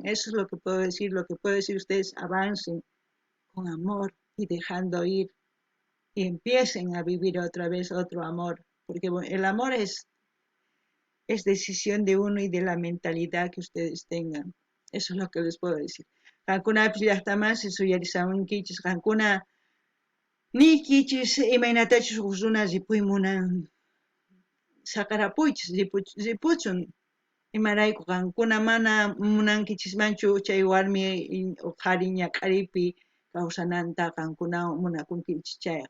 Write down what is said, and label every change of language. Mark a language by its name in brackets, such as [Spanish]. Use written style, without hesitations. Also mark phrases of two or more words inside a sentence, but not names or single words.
[Spanish] Eso es lo que puedo decir, lo que puedo decir ustedes, avancen con amor y dejando ir y empiecen a vivir otra vez otro amor, porque bueno, el amor es decisión de uno y de la mentalidad que ustedes tengan. Eso es lo que les puedo decir. [Quechua] Qankuna pillastamas suyarisamunkichis, qankuna nikichis imaynatachus runa ripuymunan saqarapuychis ripuchun. Imarayku qankuna mana munankichismanchu chay warmi qhari ñak'aripi kawsananta qankuna munakunkichis chayqa.